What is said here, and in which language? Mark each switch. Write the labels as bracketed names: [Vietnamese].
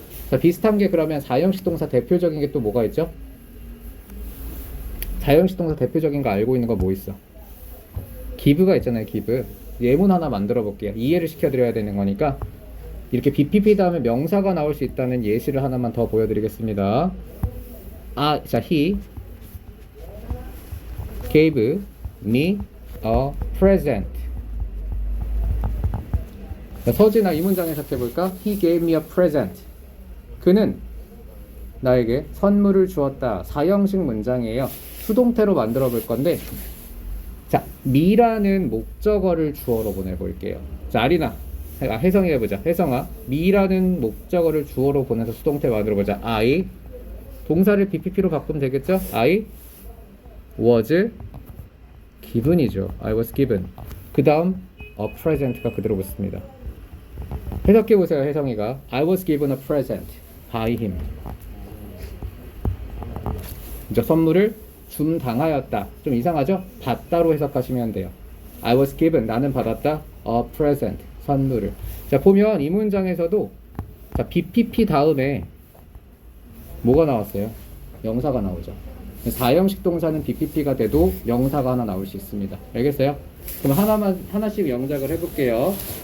[Korean] 자, 비슷한 게 그러면 사형식 동사 대표적인 게 또 뭐가 있죠? 사형식 동사 대표적인 거 알고 있는 거 뭐 있어? give가 있잖아요. give. 예문 하나 만들어 볼게요. 이해를 시켜드려야 되는 거니까 이렇게 BPP 다음에 명사가 나올 수 있다는 예시를 하나만 더 보여드리겠습니다. [English] 아, 자, he gave me a present. [Korean] 자, 서진아, 이 문장 해석해볼까? [English] He gave me a present. [Korean] 그는 나에게 선물을 주었다. 사형식 문장이에요. 수동태로 만들어 볼 건데, 자, me라는 목적어를 주어로 보내볼게요. 자, 아리나, 혜성이 해보자. 혜성아, me라는 목적어를 주어로 보내서 수동태 만들어보자. I, 동사를 BPP로 바꾸면 되겠죠? [English] I was given이죠. I was given. [Korean] 그 다음 [English] a present [Korean] 가 그대로 붙습니다. 해석해보세요. [English] 혜성이가 I was given a present by him. [Korean] 이제 선물을 당하였다. 좀 이상하죠? 받다로 해석하시면 돼요. [English] I was given, [Korean] 나는 받았다. [English] a present, [Korean] 선물을. 자, 보면 이 문장에서도 자, BPP 다음에 뭐가 나왔어요? 명사가 나오죠. 사형식 동사는 BPP가 돼도 명사가 하나 나올 수 있습니다. 알겠어요? 그럼 하나씩 영작을 해볼게요.